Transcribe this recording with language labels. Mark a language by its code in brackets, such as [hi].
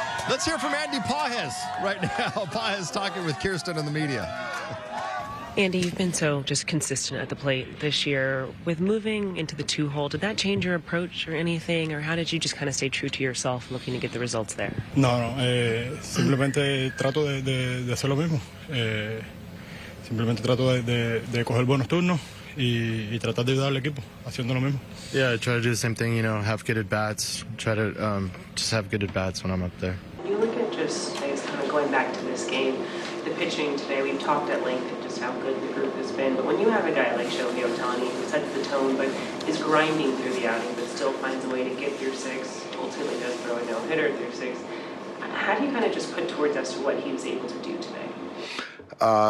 [en] Let's hear from Andy Pajes right now. Pajes talking with Kirsten and the media. Andy, you've been so just consistent at the plate this year. With moving into the 2-hole, did that change your approach or anything? Or how did you just kind of stay true to yourself looking to get the results there? [es] No, simplemente trato de hacer lo mismo. Simplemente trato de coger buenos turnos y tratar de ayudar al equipo haciendo lo mismo. [en] Yeah, I try to do the same thing, have good at-bats, try to just have good at-bats when I'm up there. When you look at just, I guess, kind of going back to this game, the pitching today, we've talked at length of just how good the group has been, but when you have a guy like Shohei Ohtani who sets the tone but is grinding through the outing but still finds a way to get through 6, ultimately does throw a no-hitter through 6, how do you kind of just put towards us what he was able to do today?